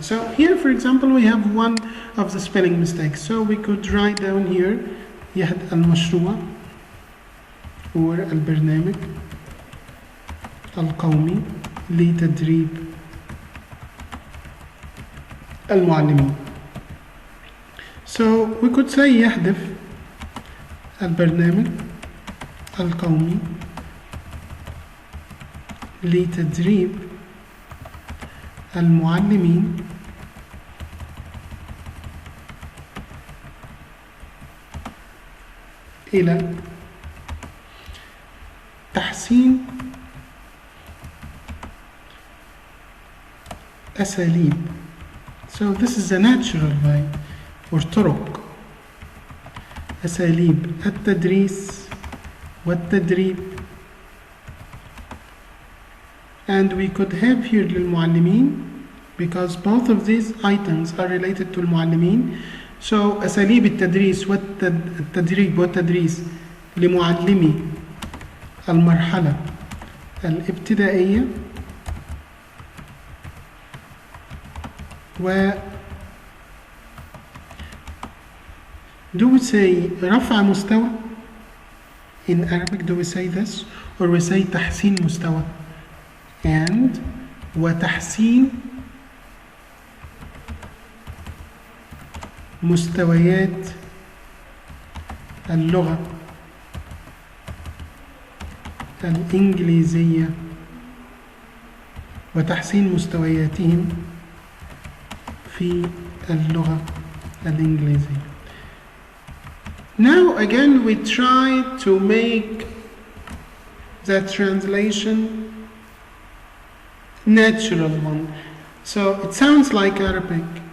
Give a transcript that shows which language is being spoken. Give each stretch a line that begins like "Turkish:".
English: So here, for example, we have one of the spelling mistakes. So we could write down here
Arabic: يهد المشروع
English: or
Arabic: البرنامج القومي لتدريب المعلمين.
English: So we could say
Arabic: يهدف البرنامج القومي لتدريب المعلمين إلى تحسين أساليب.
English: So this is a natural way.
Arabic: وطرق أساليب التدريس والتدريب.
English: And we could have here للمعلمين because both of these items are related to المعلمين.
Arabic: So أساليب التدريس والتدريب والتدريس لمعلمي المرحلة الابتدائية و
English: do we say
Arabic: رفع مستوى?
English: In Arabic do we say
Arabic: this or we say تحسين مستوى؟ and وتحسين مستويات اللغة الإنجليزية وتحسين مستوياتهم في اللغة الإنجليزية.
English: Now again we try to make the translation natural one. So it sounds like Arabic.